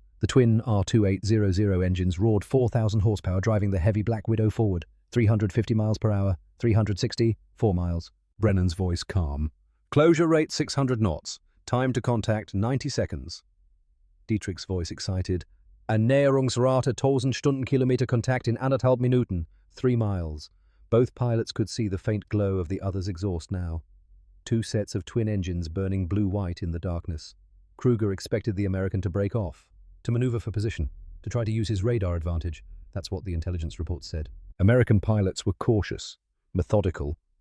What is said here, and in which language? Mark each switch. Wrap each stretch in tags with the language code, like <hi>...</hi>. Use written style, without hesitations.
<en>The twin R2800 engines roared 4,000 horsepower, driving the heavy Black Widow forward. 350 miles per hour, 360, 4 miles. Brennan's voice calm. Closure rate 600 knots. Time to contact 90 seconds. Dietrich's voice excited.</en> <de>Annäherungsrate 1000 Stundenkilometer Kontakt in 1,5 Minuten.</de> <en>3 miles. Both pilots could see the faint glow of the other's exhaust now. 2 sets of twin engines burning blue-white in the darkness. Kruger expected the American to break off, to maneuver for position, to try to use his radar advantage. That's what the intelligence report said. American pilots were cautious, methodical.</en>